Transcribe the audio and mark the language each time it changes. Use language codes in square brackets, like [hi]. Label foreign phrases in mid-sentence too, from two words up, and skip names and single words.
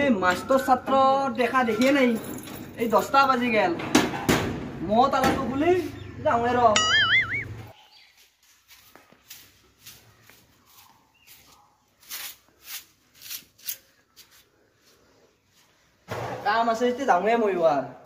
[as] মাস্টার ছাত্র দেখা দেখিয়ে নাই এই 10টা বাজি গেল মো তালাটো খুলি যাওঁ ৰ কাম আছে এতিয়া যাওঁৱে ময়ো আৰু